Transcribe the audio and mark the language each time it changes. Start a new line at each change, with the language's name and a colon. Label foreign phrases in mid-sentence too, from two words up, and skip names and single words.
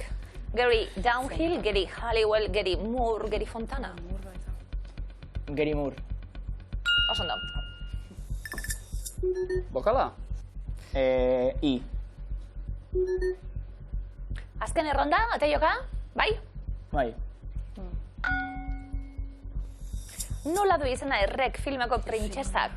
Basque: Gary Downhill, Gary Halliwell, Gary Moore, Gary Fontana. Gary Moore. Oso ondo. Bokala? I. Azken erronda, Mateioka? Bai? Bai. Nola du izena errek filmeko printzesak?